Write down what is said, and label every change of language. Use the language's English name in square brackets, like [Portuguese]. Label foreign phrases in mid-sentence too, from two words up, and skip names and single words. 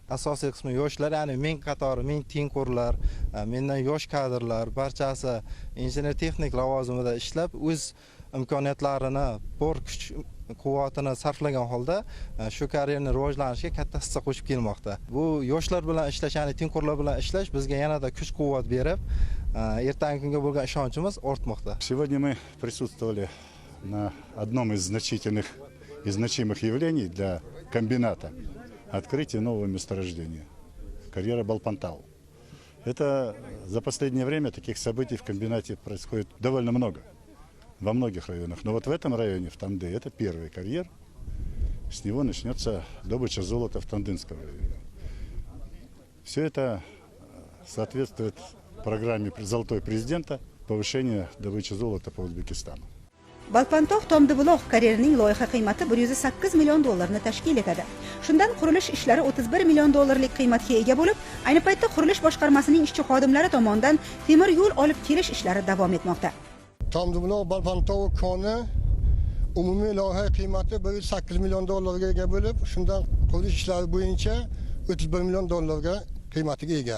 [Uzbek] Asosiy qismi yoshlar, ya'ni men qatori, men tengqurlar, mendan yosh kadrlar barchasi injener texnik lavozimida ishlab, o'z imkoniyatlarini, bor kuch quvvatini sarflagan holda shu karyerning rivojlanishiga katta hissa qo'shib kelmoqda. Bu yoshlar bilan ishlash, ya'ni tengqurlar bilan ishlash bizga yanada kuch quvvat berib, ertangi kunga bo'lgan ishonchimiz ortmoqda. [Russian] Сегодня мы присутствовали на одном из значительных и значимых явлений для комбината — открытие нового месторождения. Карьера Балпантау. Это за последнее время таких событий в комбинате происходит довольно много, во многих районах. Но вот в этом районе, в Тамды, это первый карьер. С него начнется добыча золота в Тандынском районе. Все это соответствует программе «Золотой президента» повышения добычи золота по Узбекистану. [Uzbek] Balpantog' Tomdibuloq karyerining loyiha qiymati 108 million dollarni tashkil etadi. Shundan qurilish ishlari 31 million dollarlik qiymatga ega bo'lib, ayni paytda qurilish boshqarmasining ishchi xodimlari tomonidan temir yo'l olib kelish ishlari davom etmoqda. Tomdibuloq Balpantog' koni umumiy loyiha qiymati 108 million dollarga ega bo'lib, shundan qurilish ishlari bo'yicha 31 million dollarga qiymatiga ega.